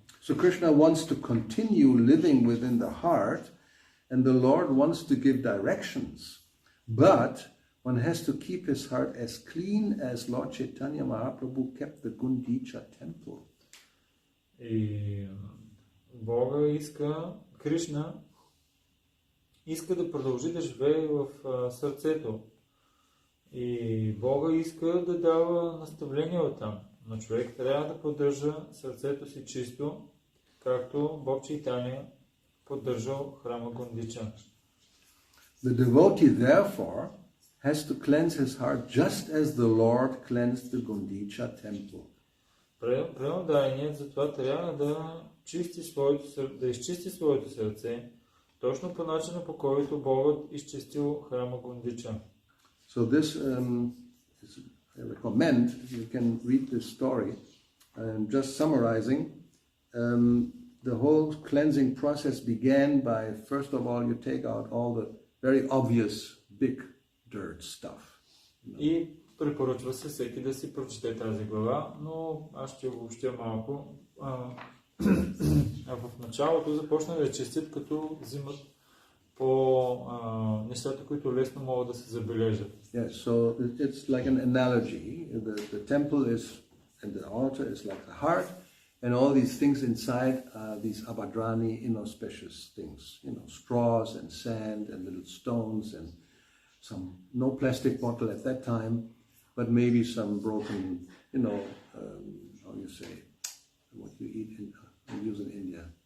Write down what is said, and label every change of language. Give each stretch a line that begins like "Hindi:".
English: So Krishna wants to continue living within the heart, and the Lord wants to give directions, but one has to keep his heart as clean as Lord Chaitanya Mahaprabhu kept the Gundicha temple.
Bulgarian: И Бога иска, Кришна иска да продължи да живее в сърцето. И Бога иска да дава наставления оттам. Но човек трябва да поддържа сърцето си чисто, както Бог Чайтания поддържал храма Гундича.
English: The devotee, therefore, has to cleanse his heart just as the Lord cleansed the Gundicha temple.
Bulgarian: Преданният затова трябва да изчисти своето сърце, точно по начина, по който Богът изчистил храма Гундича.
English: So this is, I recommend you can read this story. Just summarizing, the whole cleansing process began by, first of all, you take out all the very obvious big dirt stuff.
Bulgarian: И препоръчва се всеки да си прочете тази глава, но аз ще обобщя малко. В началото започна да чистят, като взимат по нещата, които лесно могат да се забележат.
English: Yes, so it's like an analogy. The temple is, and the altar is like the heart, and all these things inside are these abadrani, inauspicious things. You know, straws and sand and little stones and no plastic bottle at that time, but maybe some broken, how you say, what you eat use in India.